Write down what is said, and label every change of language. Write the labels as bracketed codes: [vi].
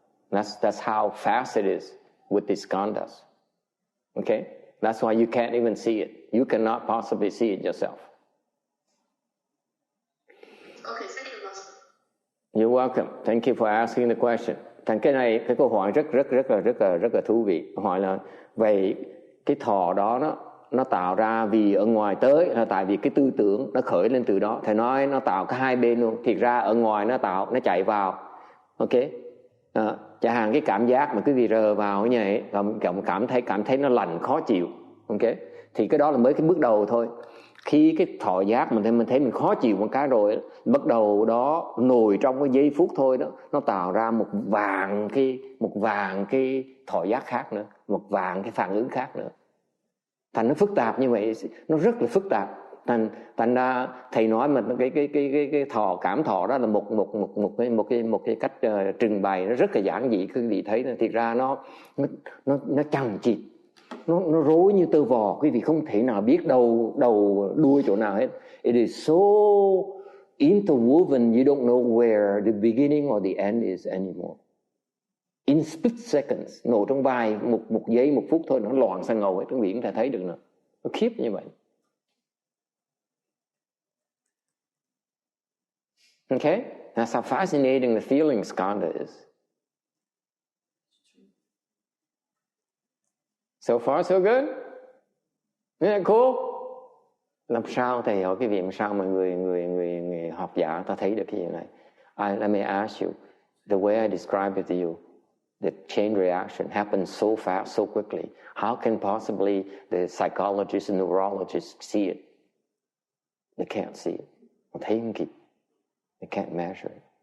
[en] That's how fast it is with these skandhas. Okay? That's why you can't even see it. You cannot possibly see it yourself. Okay, thank you, Master. You're welcome. Thank you for asking the question. [vi] Cái câu hỏi rất là thú vị. Hỏi là vậy cái thọ đó nó tạo ra vì ở ngoài tới là tại vì cái tư tưởng nó khởi lên từ đó. Thầy nói nó tạo cả hai bên luôn. Thiệt ra ở ngoài nó chạy vào. Ok. Chẳng hạn cái cảm giác mà quý vị rờ vào như vậy, cảm thấy nó lạnh khó chịu, ok, thì cái đó là mới cái bước đầu thôi. Khi cái thọ giác mình thấy mình khó chịu một cái rồi, bắt đầu đó nổi trong cái giây phút thôi đó, nó tạo ra một vàng cái thọ giác khác nữa, một vàng cái phản ứng khác nữa. Thành nó phức tạp như vậy, nó rất là phức tạp. Thành ra thầy nói mà cái cảm thọ đó là một cái cách trình bày nó rất là giản dị. Quý vị thấy thiệt ra nó chằng chịt, nó rối như tơ vò. Quý vị không thể nào biết đầu đuôi chỗ nào hết. [en] It is so interwoven, you don't know where the beginning or the end is anymore. In split seconds, [vi] nổ trong một giây, một phút thôi, nó loạn sang ngầu hết. Quý vị cũng thể thấy được nữa. Nó khiếp như vậy. Okay? [en] That's how fascinating the feeling skandha is. So far, so good? Isn't that cool? [vi] Làm sao thầy hỏi cái việc làm sao mà người học giả ta thấy được cái gì này? [en] Let me ask you, the way I describe it to you, the chain reaction happens so fast, so quickly. How can possibly the psychologists and neurologists see it? They can't see it. [vi] Họ thấy không kịp. [en] They can't measure it.